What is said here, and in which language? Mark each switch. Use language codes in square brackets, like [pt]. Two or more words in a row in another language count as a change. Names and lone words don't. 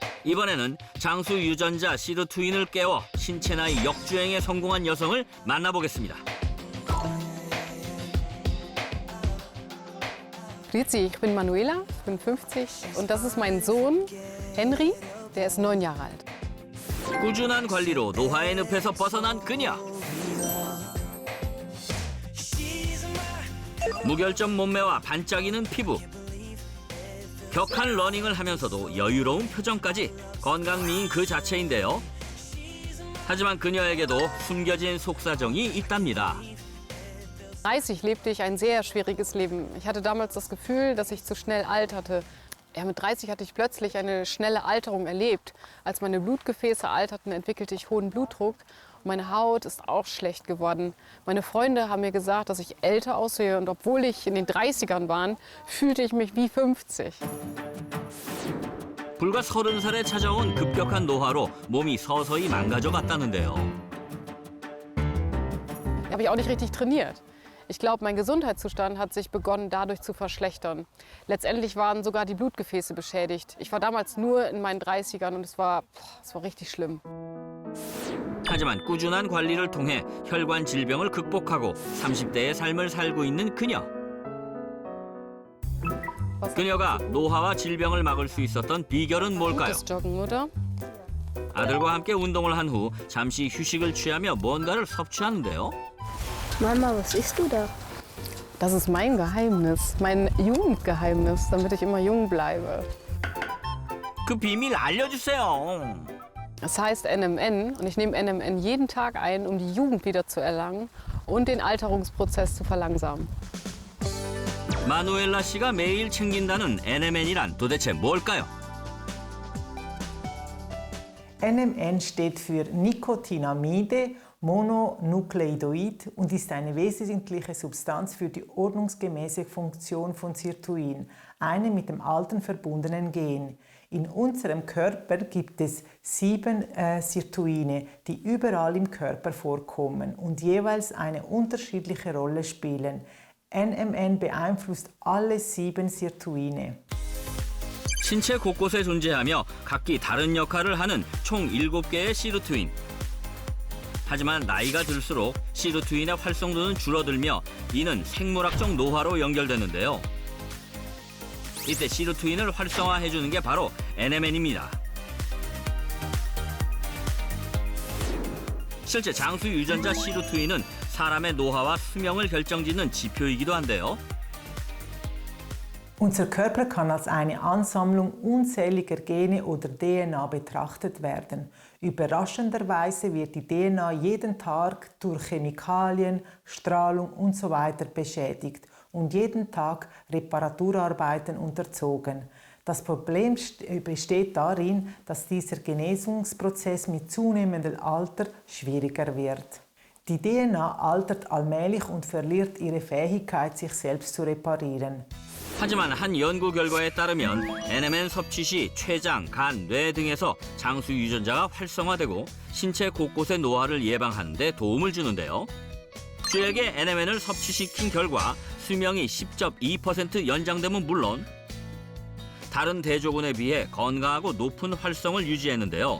[ko] 이번에는 장수 유전자 시르투인을 깨워 신체 나이 역주행에 성공한 여성을 만나보겠습니다. [de] Grüezi, ich bin Manuela, ich bin 50 und das ist mein Sohn Henry, der ist 9 Jahre alt. [ko] 꾸준한 관리로 노화의 늪에서 벗어난 그녀. 무결점 몸매와 반짝이는 피부. 격한 러닝을 하면서도 여유로운 표정까지 건강미인 그 자체인데요. 하지만 그녀에게도 숨겨진 속사정이 있답니다. [de] 30 lebte ich ein sehr schwieriges Leben. Ich hatte damals das Gefühl, dass ich zu schnell alterte. Ja, mit 30 hatte ich plötzlich eine schnelle Alterung erlebt. Als meine Blutgefäße alterten, entwickelte ich hohen Blutdruck. Meine Haut ist auch schlecht geworden. Meine Freunde haben mir gesagt, dass ich älter aussehe. Und obwohl ich in den 30ern war, fühlte ich mich wie 50. [ko] 불과 30살에 찾아온 급격한 노화로 몸이 서서히 망가져 갔다는데요. [de] Habe ich auch nicht richtig trainiert. Ich glaube, mein Gesundheitszustand hat sich begonnen, dadurch zu verschlechtern. Letztendlich waren sogar die Blutgefäße beschädigt. Ich war damals nur in meinen 30ern und es war richtig schlimm. [ko] 하지만 꾸준한 관리를 통해 혈관 질병을 극복하고 30대의 삶을 살고 있는 그녀. 그녀가 노화와 질병을 막을 수 있었던 비결은 뭘까요? [de] Gutes Joggen, oder? [ko] 아들과 함께 운동을 한 후 잠시 휴식을 취하며 뭔가를 섭취하는데요. [de] Mama, was isst du da? Das ist mein Geheimnis, mein Jugendgeheimnis, damit ich immer jung bleibe. [ko] 그 비밀 알려주세요. [de] Es heißt NMN und ich nehme NMN jeden Tag ein, um die Jugend wieder zu erlangen und den Alterungsprozess zu verlangsamen. [ko] 마누엘라 씨가 매일 챙긴다는 NMN이란 도대체 뭘까요? [de] NMN steht für Nicotinamide Mononukleosid und ist eine wesentliche Substanz für die ordnungsgemäße Funktion von Sirtuin, einem mit dem Alten verbundenen Gen. In unserem Körper gibt es 7 Sirtuine, die überall im Körper vorkommen und jeweils eine unterschiedliche Rolle spielen. NMN beeinflusst alle 7 Sirtuine. [ko] 신체 곳곳에 존재하며 각기 다른 역할을 하는 총 7개의 시르투인. 하지만 나이가 들수록 시르투인의 활성도는 줄어들며 이는 생물학적 노화로 연결되는데요. 이때 시르투인을 활성화해주는 게 바로 NMN입니다. 실제 장수 유전자 시르투인은 사람의 노화와 수명을 결정짓는 지표이기도 한데요. [de] Unser Körper kann als eine Ansammlung unzähliger Gene oder DNA betrachtet werden. Überraschenderweise wird die DNA jeden Tag durch Chemikalien, Strahlung usw. beschädigt und jeden Tag Reparaturarbeiten unterzogen. Das Problem besteht darin, dass dieser Genesungsprozess mit zunehmendem Alter schwieriger wird. Die DNA altert allmählich und verliert ihre Fähigkeit, sich selbst zu reparieren. [ko] 하지만 한 연구 결과에 따르면 NMN 섭취 시 췌장, 간, 뇌 등에서 장수 유전자가 활성화되고 신체 곳곳의 노화를 예방하는 데 도움을 주는데요. 쥐에게 NMN을 섭취시킨 결과 수명이 10.2% 연장됨은 물론 다른 대조군에 비해 건강하고 높은 활성을 유지했는데요.